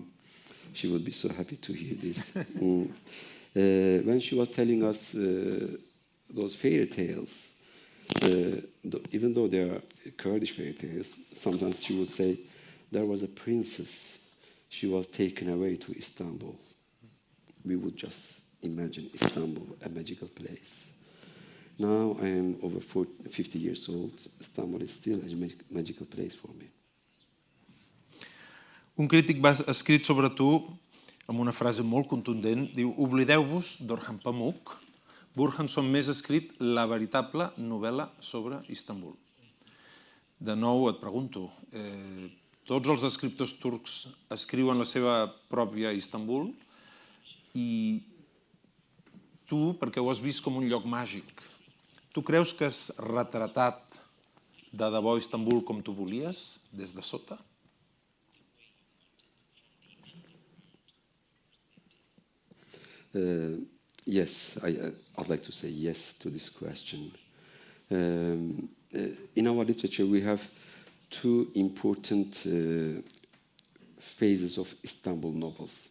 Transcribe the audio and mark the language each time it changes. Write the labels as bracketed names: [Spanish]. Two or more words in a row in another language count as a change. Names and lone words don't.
[English] She would be so happy to hear this. When she was telling us those fairy tales, even though they are Kurdish fairy tales, sometimes she would say, there was a princess. She was taken away to Istanbul. We would just imagine Istanbul, a magical place. Now I am over 50 years old. Istanbul is still a magical place for me. [Catalan] Un crític va escrit sobre tu amb una frase molt contundent. Diu, oblideu-vos d'Orhan Pamuk. Burhan Sönmez ha escrit la veritable novel·la sobre Istanbul. De nou et pregunto, tots els escriptors turcs escriuen la seva pròpia Istanbul i tu, perquè ho has vist com un lloc màgic, tu creus que has retratat de debò Istanbul com tu volies, des de sota? [English] Yes, I'd like to say yes to this question. In our literature, we have two important phases of Istanbul novels.